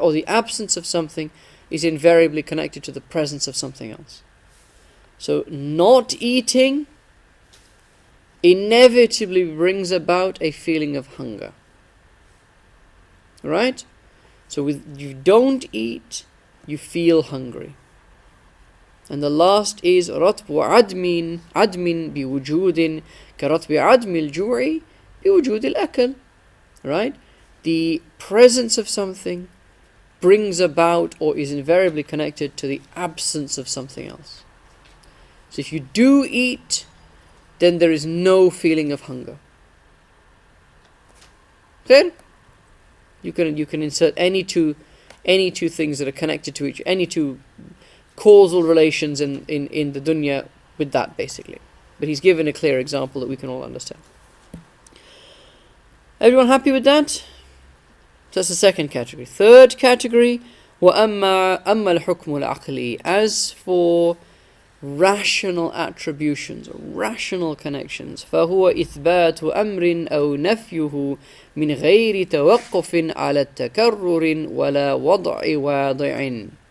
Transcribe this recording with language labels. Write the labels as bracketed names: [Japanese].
[English] Or the absence of something is invariably connected to the presence of something else. So not eating inevitably brings about a feeling of hunger. Right? So you don't eat, you feel hungry. And the last is [Arabic] رطب عدم بوجود كرطب عدم الجوع بوجود الأكل. [English] Right? The presence of something brings about or is invariably connected to the absence of something else. So if you do eat, then there is no feeling of hunger. Then you can insert any two things that are connected to any two causal relations in the dunya with that, basically. But he's given a clear example that we can all understand. Everyone happy with that? So that's the second category. Third category, [Arabic] وَأَمَّا الْحُكْمُ الْعَقْلِي. [English] As for rational attributions, rational connections, [Arabic] فَهُوَ إِثْبَاتُ أَمْرٍ أَوْ نَفْيُهُ مِنْ غَيْرِ تَوَقُّفٍ عَلَى التَّكَرُّرٍ وَلَا وَضْعِ وَاضِعٍ.